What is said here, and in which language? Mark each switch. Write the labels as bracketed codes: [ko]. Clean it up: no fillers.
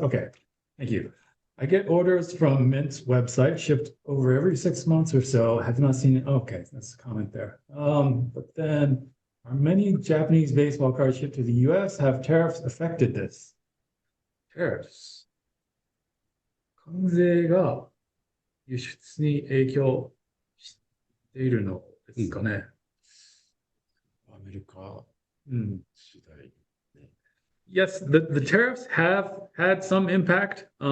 [en] Okay, thank you. I get orders from Mint's website shipped over every 6 months or so. Have not seen it. Okay, that's a comment there. But then, are many Japanese baseball cards shipped to the US? Have tariffs affected this? Tariffs. [ja] 関税が輸出に影響しているのですかね。アメリカ次第。 [en] Yes, the tariffs have had some impact.